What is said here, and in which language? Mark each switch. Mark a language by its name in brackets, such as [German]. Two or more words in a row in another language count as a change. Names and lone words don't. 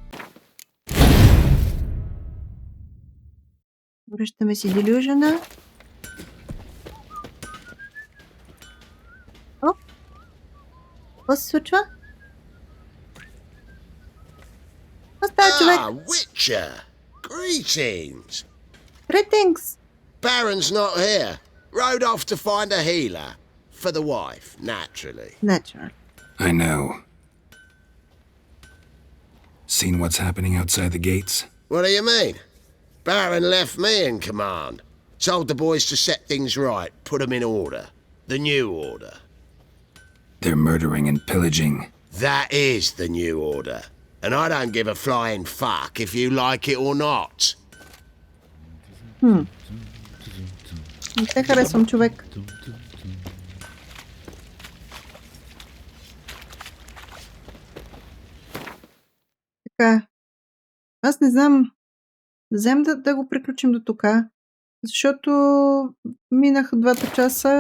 [Bulgarian] Връщаме си делюжена. О! Какво се случва? Какво става, човек? [English] Witcher! Greetings! Greetings! Baron's not here. Rode off to find a healer. For the wife, naturally. Naturally. I know. Seen what's happening outside the gates? What do you mean? Baron left me in command. Told the boys to set things right, put them in order. The new order. They're murdering and pillaging. That is the new order. And I don't give a flying fuck if you like it or not. [Bulgarian] Не те харесвам, човек. Така. Аз не знам. Взем да го приключим до тук, защото минаха 2 часа.